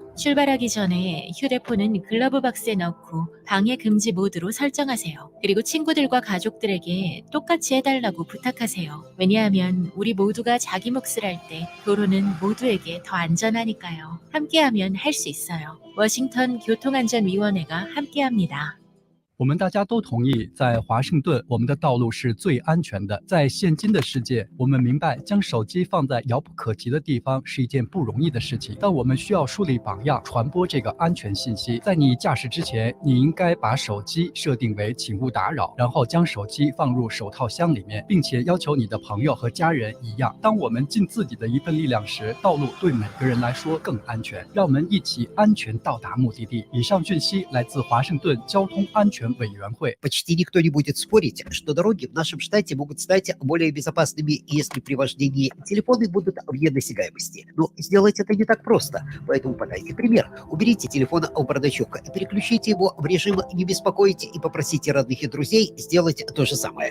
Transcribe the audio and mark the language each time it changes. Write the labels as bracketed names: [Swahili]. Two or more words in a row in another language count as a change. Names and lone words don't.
[Korean] 출발하기 전에 휴대폰은 글러브 박스에 넣고 방해 금지 모드로 설정하세요. 그리고 친구들과 가족들에게 똑같이 해달라고 부탁하세요. 왜냐하면 우리 모두가 자기 몫을 할 때 도로는 모두에게 더 안전하니까요. 함께하면 할 수 있어요. 워싱턴 교통안전위원회가 함께합니다. [Chinese] 我们大家都同意，在华盛顿，我们的道路是最安全的。在现今的世界，我们明白将手机放在遥不可及的地方是一件不容易的事情，但我们需要树立榜样，传播这个安全信息。在你驾驶之前，你应该把手机设定为请勿打扰，然后将手机放入手套箱里面，并且要求你的朋友和家人一样。当我们尽自己的一份力量时，道路对每个人来说更安全。让我们一起安全到达目的地。以上讯息来自华盛顿交通安全委员会。 [Russian] Почти никто не будет спорить, что дороги в нашем штате могут стать более безопасными, если при вождении телефоны будут вне досягаемости. Но сделать это не так просто, поэтому подайте пример. Уберите телефон у бардачка и переключите его в режим «Не беспокоить» и попросите родных и друзей сделать то же самое.